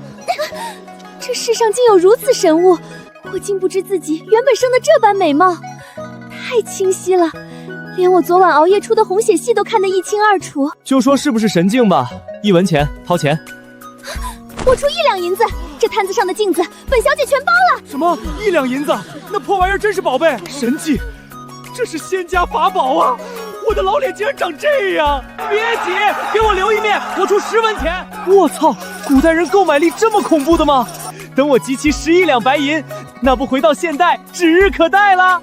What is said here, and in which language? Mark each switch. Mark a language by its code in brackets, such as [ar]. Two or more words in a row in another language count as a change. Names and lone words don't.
[zh] 這世上竟有如此神物，我竟不知自己原本生的這般美貌，太清晰了，連我昨晚熬夜出的紅血戲都看得一清二楚。就說是不是神鏡吧，1文錢，掏錢。我出1兩銀子，這攤子上的鏡子，本小姐全包了。什麼 1 兩銀子？那破玩意兒真是寶貝，神器，這是仙家法寶啊！我的老臉竟然長這樣！別急，給我留一面，我出10文錢。我操，古代人購買力這麼恐怖的嗎？等我集齊11兩白銀，那不回到現代指日可待了。